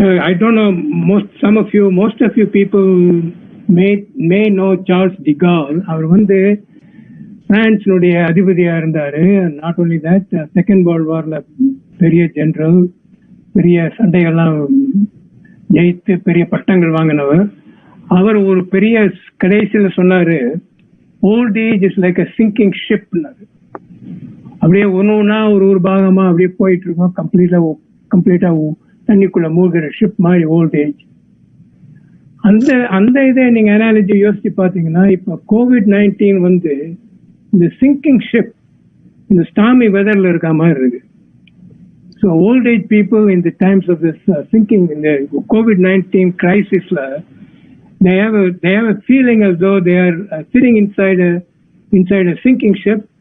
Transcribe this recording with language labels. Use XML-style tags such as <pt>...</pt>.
<en>I don't know, most of you people may know Charles de Gaulle.</en> <ta>அவர் வந்து பிரான்ஸுடைய அதிபதியா இருந்தாரு.</ta> <en>not only that,</en> <ta>second world வார்ல பெரிய general, பெரிய சண்டைகள்லாம் ஜெயித்து பெரிய பட்டங்கள் வாங்கினவர். அவர் ஒரு பெரிய கடைசியில் சொன்னாரு,</ta> <en>Old age is like a sinking ship.</en> <ta>அப்படியே ஒன்னொன்னா ஒரு பாகமா அப்படியே போயிட்டு இருக்கோம், கம்ப்ளீட்டா தண்ணிக்குள்ள மூழ்கிற ஷிப் மாதிரி ஓல்ட் ஏஜ். அந்த இதை நீங்க அனாலஜி யோசிச்சு பாத்தீங்கன்னா, இப்ப COVID-19 வந்து இந்த சிங்கிங் ஷிப் இந்த ஸ்டாமி வெதர்ல இருக்க மாதிரி இருக்கு.</ta> <en>so old age people in the times of this sinking,</en> <ta>இந்த COVID-19 கிரைசிஸ்ல</ta> <en>they have a feeling as though they are sitting inside a sinking ship.</en>